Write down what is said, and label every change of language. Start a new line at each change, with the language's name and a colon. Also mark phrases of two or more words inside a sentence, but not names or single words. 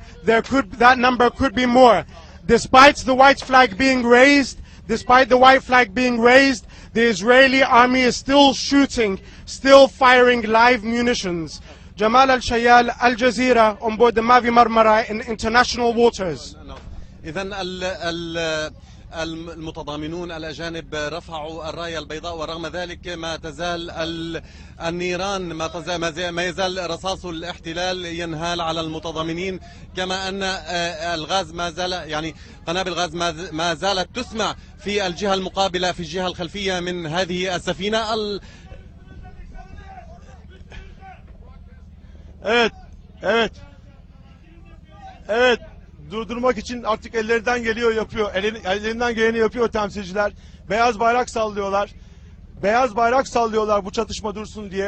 English: That number could be more. Despite the white flag being raised, the Israeli army is still shooting, still firing live munitions. Jamal al-Shayal, Al Jazeera, on board the Mavi Marmara in international waters.
Arabic: إذن المتضامنون الأجانب رفعوا الراية البيضاء، ورغم ذلك ما تزال النيران، ما يزال رصاص الاحتلال ينهال على المتضامنين، كما أن الغاز ما زال، يعني قنابل الغاز ما زالت تسمع في الجهة المقابلة، في الجهة الخلفية من هذه السفينة.
Turkish: Evet. Durdurmak için artık ellerinden geliyor, yapıyor. Ellerinden geleni yapıyor temsilciler. Beyaz bayrak sallıyorlar. Beyaz bayrak sallıyorlar bu çatışma dursun diye.